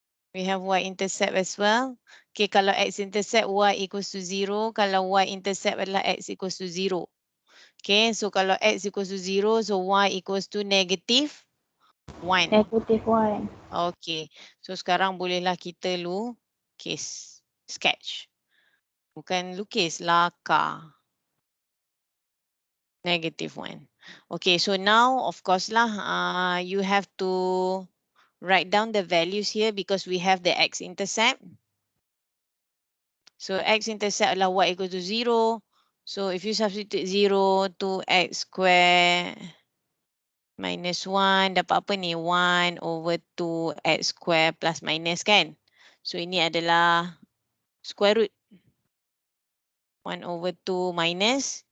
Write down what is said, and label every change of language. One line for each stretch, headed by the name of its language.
English: We have y intercept as well. Okay, kalau x intercept y equals to 0. Kalau y intercept adalah x equals to 0. Okay, so kalau x equals to 0, so y equals to negative 1. Negative 1.
Malay: Okay, so sekarang bolehlah kita lukis, sketch. Bukan lukis, lakar.
English: Negative 1. Okay, so now of course lah, you have to write down the values here because we have the x-intercept. So x-intercept adalah y equals to 0. So if you substitute 0 to x square minus 1,
Malay: dapat apa ni?
English: 1 over 2 x square plus minus kan? So
Malay: ini adalah
English: square root. 1 over 2 minus.